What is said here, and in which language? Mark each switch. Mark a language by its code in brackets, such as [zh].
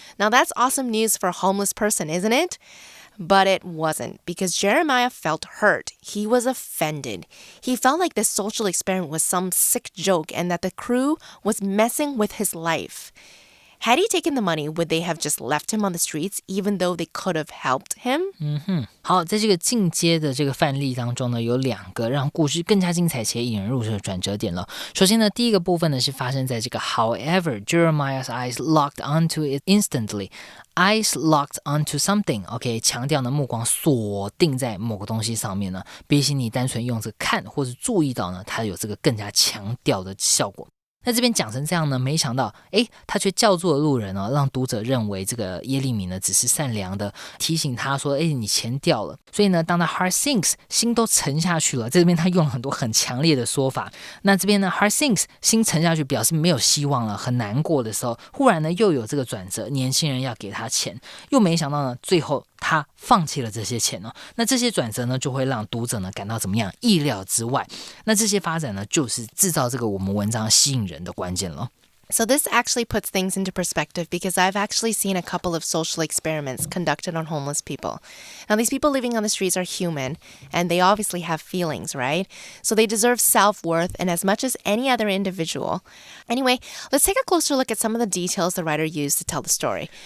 [en] Now, that's awesome news for a homeless person, isn't it? But it wasn't, because Jeremiah felt hurt. He was offended. He felt like this social experiment was some sick joke and that the crew was messing with his life. Had he taken the money, would they have just left him on the streets even though they could have helped him? [zh] 好，在这个进阶的这个范例当中呢，有两个让故事更加精彩且引人入胜的转折点了。首先呢，第一个部分呢是发生在这个 [en] However, Jeremiah's eyes locked onto it instantly. Eyes locked onto something. [zh] OK， 强调呢目光锁定在某个东西上面呢，比起你单纯用这个看或是注意到呢，它有这个更加强调的效果。那这边讲成这样呢，没想到他却叫做路人哦，让读者认为这个耶利米呢只是善良的提醒他说你钱掉了。所以呢，当他 heart sinks 心都沉下去了，在这边他用了很多很强烈的说法。那这边呢 heart sinks 心沉下去表示没有希望了，很难过的时候，忽然呢又有这个转折，年轻人要给他钱，又没想到呢最后他放弃了这些钱哦。那这些转折呢就会让读者呢感到怎么样，意料之外。那这些发展呢就是制造这个我们文章吸引人的关键了。 [en] So this actually puts things into perspective because I've actually seen a couple of social experiments conducted on homeless people. Now, these people living on the streets are human, and they obviously have feelings, right? So they deserve self-worth and as much as any other individual. Anyway, let's take a closer look at some of the details the writer used to tell the story.